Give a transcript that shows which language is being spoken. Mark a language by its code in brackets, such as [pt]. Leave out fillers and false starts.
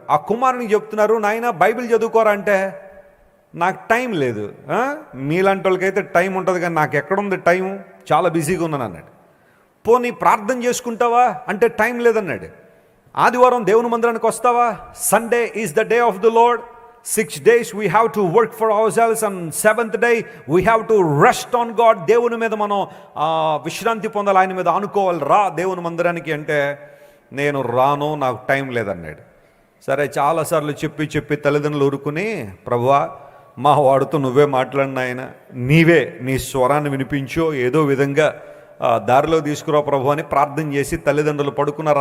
[te] ఆ కుమారునికి చెప్తున్నారు, నాయన బైబిల్ చదువుకోరా అంటే, నాకు టైం లేదు. మీలాంటి వాళ్ళకైతే టైం ఉంటుంది, కానీ నాకు ఎక్కడుంది టైం, చాలా బిజీగా ఉన్నాను అన్నాడు. పోనీ ప్రార్థన చేసుకుంటావా అంటే టైం లేదన్నాడు. ఆదివారం దేవుని మందిరానికి వస్తావా? [en] Sunday is the day of the Lord. 6 days we have to work for ourselves, and 7th day we have to rest on God. [te] దేవుని మీద మనం విశ్రాంతి పొందాలి, ఆయన మీద ఆనుకోవాలి. రా దేవుని మందిరానికి అంటే, నేను రాను, నాకు టైం లేదన్నాడు. సరే, చాలాసార్లు చెప్పి తల్లిదండ్రులు ఊరుకుని, ప్రభువా మా వాడితో నువ్వే మాట్లాడిన ఆయన, నీవే నీ స్వరాన్ని వినిపించో, ఏదో విధంగా దారిలో తీసుకురా ప్రభు అని ప్రార్థన చేసి తల్లిదండ్రులు పడుకున్నారు.